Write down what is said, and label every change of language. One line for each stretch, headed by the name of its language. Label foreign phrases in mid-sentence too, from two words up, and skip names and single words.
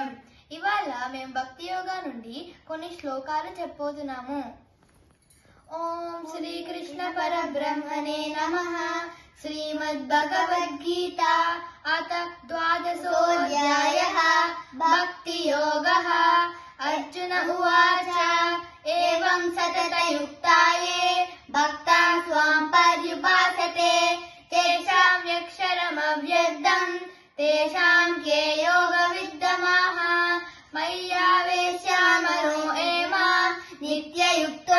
Telugu: ఇవాళ మేము భక్తి యోగా నుండి కొన్ని శ్లోకాలు చెప్పబోతున్నాము.
Sanskrit: ఓం శ్రీకృష్ణ పరబ్రహ్మణే నమః. శ్రీమద్భగవద్గీత అథ ద్వాదశోऽధ్యాయः భక్తి యోగः. अर्जुन उवाच एवं सततयुक्ताये भक्ता स्वां पर्युपासते तेषां यक्षरमव्यक्तं तेषां के योगविद्यमाः मय्यावेश्य मनो एमा नित्ययुक्ता